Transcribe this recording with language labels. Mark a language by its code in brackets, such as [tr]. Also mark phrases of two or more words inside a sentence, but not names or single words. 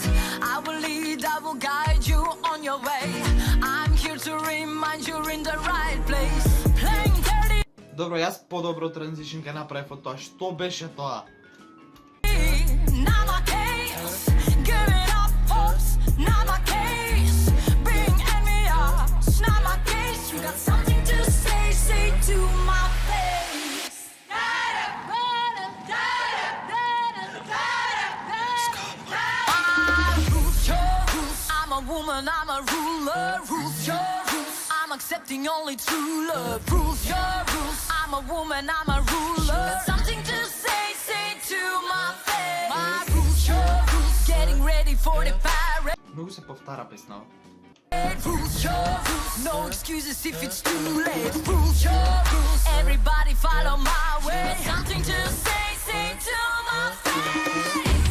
[en] I will lead, I will guide you on your way. I'm here to remind you're in the right place. Playing dirty. [mk] Добро, јас подобро транзишн ке направив од тоа. Што беше тоа? [en] Not my case. Give it up, oops, not my case. Being envious, not my case. You got something to say, say to my face. Woman, I'm a ruler, rules your rules. I'm accepting only true love, rules your rules. I'm a woman, I'm a ruler. Something to say, say to my face. My rules, your rules. Getting ready for the parade. [mk] Многу се повтара песнава. [en] Rules, your rules. No excuses if it's too late. Rules, your rules. Everybody follow my way. Something to say, say to my face.